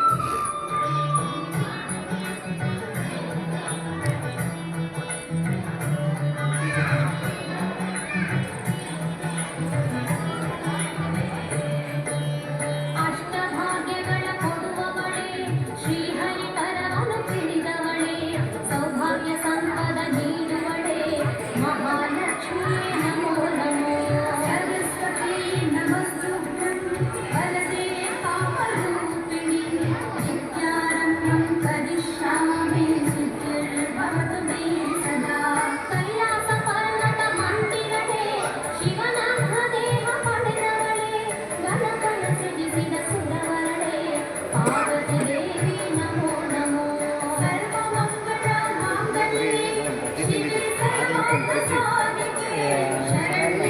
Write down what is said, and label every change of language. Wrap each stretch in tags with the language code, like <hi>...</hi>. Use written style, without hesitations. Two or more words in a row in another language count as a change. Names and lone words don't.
<kn>ಅಷ್ಟಭಾಗ್ಯಗಳ ಕೊಡುವವಳೆ ಶ್ರೀಹರಿ ಕರವನ್ನು ಪಿಡಿದವಳೆ ಸೌಭಾಗ್ಯ ಸಂಪದ ನೀಡುವಳೆ ಮಹಾಲಕ್ಷ್ಮಿ</kn> <sa>ನಮೋ ನಮೋ ಸರಸ್ವತಿ ನಮಸ್ತುಭ್ಯಂ ವರದೆ ಕಾಮರೂಪಿಣಿ ವಿದ್ಯಾರಂಭಂ ಕರಿಷ್ಯಾಮಿ ಸಿದ್ಧಿರ್ಭವತು ಮೇ ಸದಾ</sa> <kn>ಕೈಲಾಸ ಪರ್ವತ ಮಂದಿರಳೆ ಶಿವನಾಥ ದೇಹ ಪಡೆದವಳೆ ಗಣಪನ ಸೃಜಿಸಿದ ಸುರವರಳೆ ಪಾರ್ವತಿ ದೇವಿ ನಮೋ ನಮೋ</kn> <sa>ಸರ್ವಮಂಗಳ ಮಾಂಗಲ್ಯೆ ಶಿವೆ ಸರ್ವಾರ್ಥ ಸಾಧಿಕೆ ಶರಣ್ಯೆ</sa>